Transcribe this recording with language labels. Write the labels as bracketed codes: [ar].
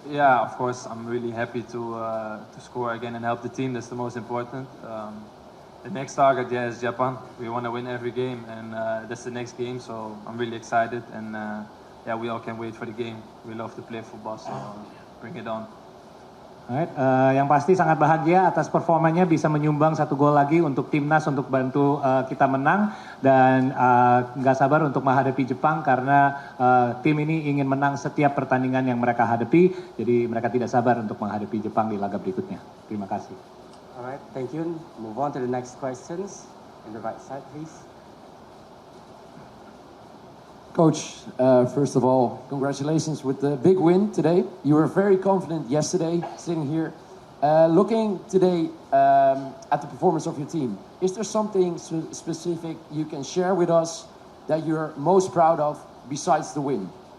[en] Yeah, of course, I'm really happy to score again and help the team. That's the most important. The next target, is Japan. We want to win every game, and that's the next game. So I'm really excited, and we all can wait for the game. We love to play football, so bring it on. [id] Alright, yang pasti sangat bahagia atas performanya, bisa menyumbang 1 gol lagi untuk timnas untuk bantu kita menang, dan nggak sabar untuk menghadapi Jepang karena tim ini ingin menang setiap pertandingan yang mereka hadapi, jadi mereka tidak sabar untuk menghadapi Jepang di laga berikutnya. Terima kasih. [en] Alright, thank you. Move on to the next questions. On the right side, please. Coach, first of all, congratulations with the big win today. You were very confident yesterday, sitting here. Looking today at the performance of your team, is there something specific you can share with us that you're most proud of besides the win?